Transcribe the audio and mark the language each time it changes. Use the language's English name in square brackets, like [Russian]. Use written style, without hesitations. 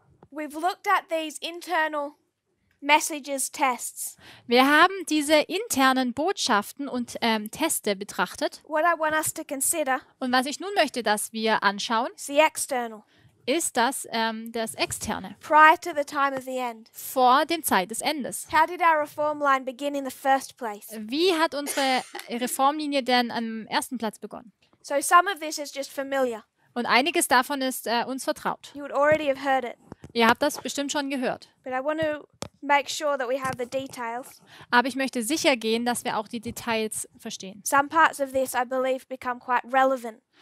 [English] We've looked at these internal messages tests. [German] Wir haben diese internen Botschaften und Teste betrachtet. [English] What I want us to consider [German] Und was ich nun möchte, dass wir anschauen, [English] is the external, [German] ist das Externe. [English] prior to the time of the end. [German] Vor dem Zeit des Endes. [English] How did our reform line begin in the first place? [German] Wie hat unsere Reformlinie denn am ersten Platz begonnen? [English] So some of this is just familiar. [German] Und einiges davon ist uns vertraut. [English] You would already have heard it. [German] Ihr habt das bestimmt schon gehört. [English] But I want to make sure that we have the details. [German] Aber ich möchte sicher gehen, dass wir auch die Details verstehen. [English] Some parts of this, I believe, become quite relevant